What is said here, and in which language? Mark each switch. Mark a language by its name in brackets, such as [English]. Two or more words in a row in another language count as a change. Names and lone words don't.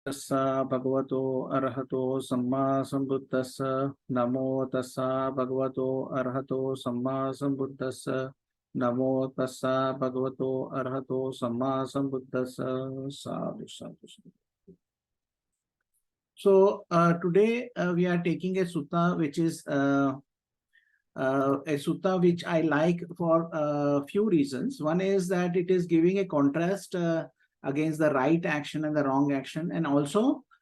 [Pali] Tassa bhagavato arahato samma sambuddhassa. Namo tassa bhagavato arahato samma sambuddhassa. Namo tassa bhagavato arahato samma sambuddhassa. Sadhu, sadhu, sadhu. [English] So today we are taking a sutta which is a sutta which I like for a few reasons. One is that it is giving a contrast against the right action and the wrong action, and also